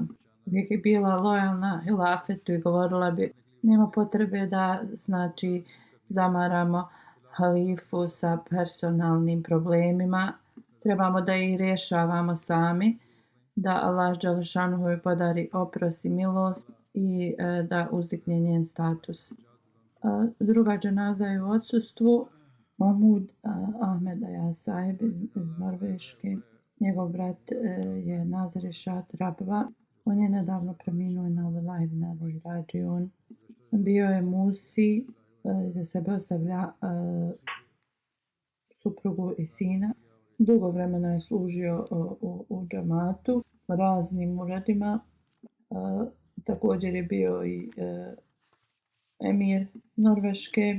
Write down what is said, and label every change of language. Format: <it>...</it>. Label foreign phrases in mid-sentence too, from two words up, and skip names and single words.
<bs>Uvijek je bila lojalna hilafetu i govorila bi: nema potrebe da znači zamaramo halifu sa personalnim problemima, trebamo da ih rješavamo sami, da Allah dželešanuhu joj podari oprost i milost i da uzdigne njen status. Druga dženaza je u odsustvu Mahmud Ahmed Ayaz Saheb iz Norveške. Njegov brat je Nazar Rešat Rabva. On je nedavno preminuo i</bs> <ar>إنا لله وإنا إليه راجعون.</ar> <bs>Bio je musi, za sebe ostavlja suprugu i sina. Dugo vremena je služio u džamatu, raznim uradima. Također je bio i emir Norveške.</bs>